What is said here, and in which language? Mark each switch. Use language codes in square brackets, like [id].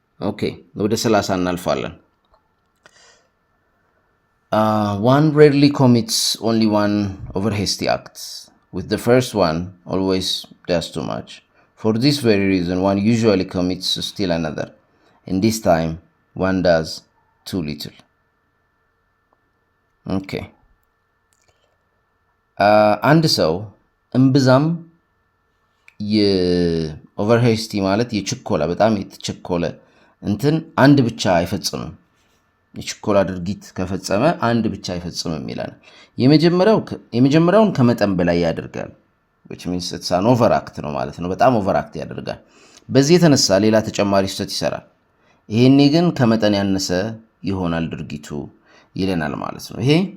[am] ኦኬ ወደ 30 እናልፋለን። [en] One rarely commits only one over hasty act. With the first one, always does too much. For this very reason, one usually commits still another. In this time, one does too little. Okay. [am] አንድ ሰው እምብዛም የኦቨር ሄስቲ ማለት የችኮላ በጣም የተቸኮለ እንትን አንድ ብቻ አይፈጽምም። የችኮላ ድርጊት ከፈጸመ አንድ ብቻ አይፈጽምም ይላል። የመጀመሪያውን ከመጠን በላይ ያደርጋል [en] which means it's an overact [am] ነው ማለት ነው። በጣም ኦቨርአክት ያደርጋል። በዚህ የተነሳ ሌላ ተጨማሪ ስህተት ይሰራል። ይሄኔ ግን ከመጠን ያነሰ ይሆናል ድርጊቱ ይለናል ማለት ነው። ይሄ